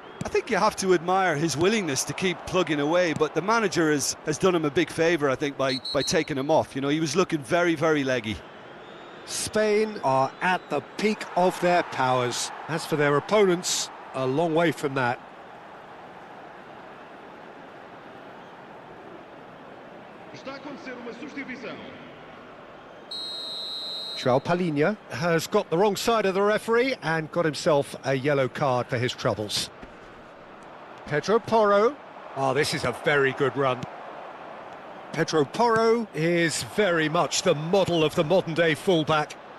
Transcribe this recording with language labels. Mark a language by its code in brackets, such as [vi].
[en] I think you have to admire his willingness to keep plugging away, but the manager has done him a big favour, I think, by taking him off. You know, he was looking very, very leggy. Spain are at the peak of their powers. As for their opponents, a long way from that. [pt] Está a acontecer uma substituição. [en] João Palhinha has got the wrong side of the referee and got himself a yellow card for his troubles. Pedro Porro. Oh, this is a very good run. Pedro Porro is very much the model of the modern-day fullback.